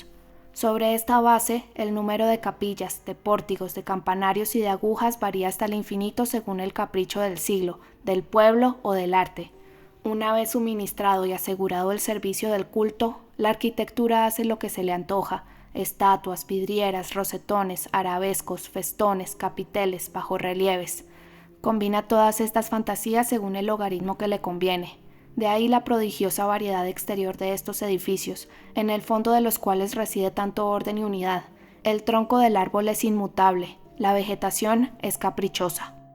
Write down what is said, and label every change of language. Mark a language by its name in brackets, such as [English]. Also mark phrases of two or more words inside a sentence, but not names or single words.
[Spanish] Sobre esta base, el número de capillas, de pórticos, de campanarios y de agujas varía hasta el infinito según el capricho del siglo, del pueblo o del arte. Una vez suministrado y asegurado el servicio del culto, la arquitectura hace lo que se le antoja: estatuas, vidrieras, rosetones, arabescos, festones, capiteles, bajorrelieves. Combina todas estas fantasías según el logaritmo que le conviene. De ahí la prodigiosa variedad exterior de estos edificios, en el fondo de los cuales reside tanto orden y unidad. El tronco del árbol es inmutable, la vegetación es caprichosa.